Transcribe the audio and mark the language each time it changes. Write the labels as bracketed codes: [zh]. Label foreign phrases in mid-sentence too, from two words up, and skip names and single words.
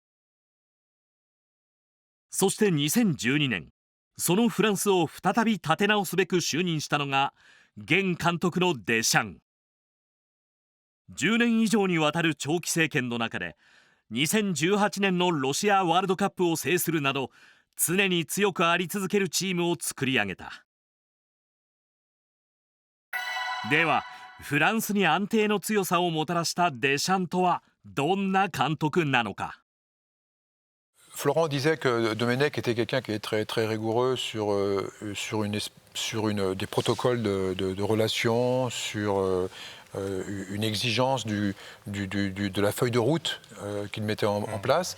[ja] そして2012年、そのフランスを再び立て直すべく就任したのが現監督のデシャン。10年以上にわたる長期政権の中で、2018年のロシアワールドカップを制するなど、常に強くあり続けるチームを作り上げた。ではフランスに安定の強さをもたらしたデシャンとはどんな監督なのか。 [fr] Florent disait que Domenech était quelqu'un qui est très, très rigoureux sur des protocoles de relations, sur une exigence de la feuille de route qu'il mettait en place.